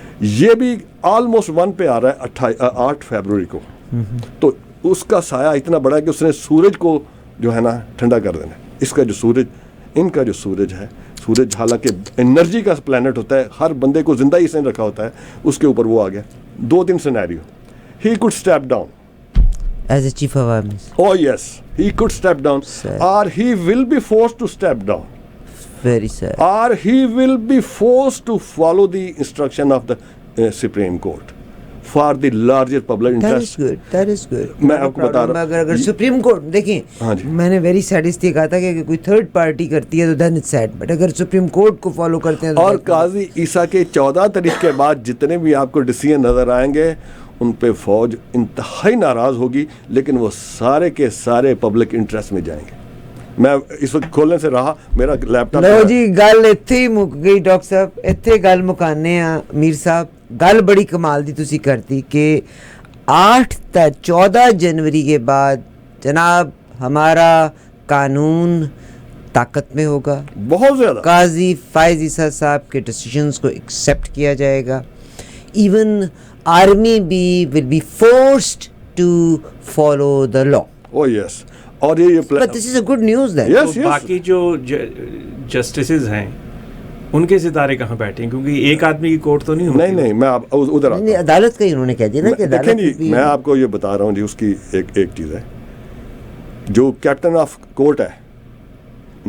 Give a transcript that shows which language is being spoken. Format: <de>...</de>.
<ur>یہ بھی آلموسٹ 1 پہ آ رہا ہے 8 فیبروری کو. تو اس کا سایہ اتنا بڑا ہے کہ اس نے سورج کو جو ہے نا ٹھنڈا کر دینا. اس کا جو سورج, ان کا جو سورج ہے, سورج حالانکہ انرجی کا پلانٹ ہوتا ہے, ہر بندے کو زندہ ہی اس نے رکھا ہوتا ہے, اس کے اوپر وہ آ گیا.</ur> <en>2-3 scenario. He could step down as a chief of army. Oh yes, he could step down. Sad. Or he will be forced to step down. Very sad. Or he will be forced to follow the instruction of the Supreme Court for the larger public interest. That is good.</en> <ur>میں آپ کو بتا رہا ہوں, اگر supreme court دیکھیں, میں نے ویری سیڈ اس لیے کہا تھا کہ کوئی تھرڈ پارٹی کرتی ہے تو</ur> <en>then it's sad, but</en> <ur>اگر سپریم کورٹ کو فالو کرتے ہیں. اور قاضی عیسیٰ کے 14 تاریخ کے بعد جتنے بھی آپ کو ڈیسیژن نظر آئیں گے, ان پہ فوج انتہائی ناراض ہوگی, لیکن وہ سارے کے سارے پبلک انٹرسٹ میں جائیں گے. میں اس وقت کھولنے سے رہا, میرا لیپ ٹاپ.</ur> <pa>لو جی گل اتنے ہی مک گئی ڈاکٹر صاحب, اتنے گل مکانے ہیں.</pa> <ur>میر صاحب</ur> <pa>گل بڑی کمال دی تسی کرتی</pa> <ur>کہ 14 جنوری کے بعد جناب ہمارا قانون طاقت میں ہوگا, بہت زیادہ. قاضی فائز عیسیٰ صاحب کے ڈیسیژنس کو ایکسیپٹ کیا جائے گا. ایون آرمی بھی</ur> <en>will be forced to follow the law. Oh yes.</en> <ur>اور یہ</ur> <en>But this is a good news then. Yes, yes.</en> <ur>باقی جو جسٹسز ہیں ان کے ستارے کہاں بیٹھے ہیں, کیونکہ ایک آدمی کی کورٹ تو نہیں ہوتی. نہیں میں ادھر آتا ہوں. عدالت کا ہی انہوں نے کہہ دیا نا کہ دیکھیں جی, میں آپ کو یہ بتا رہا ہوں جی, اس کی ایک چیز ہے. جو کیپٹن آف کورٹ ہے</ur>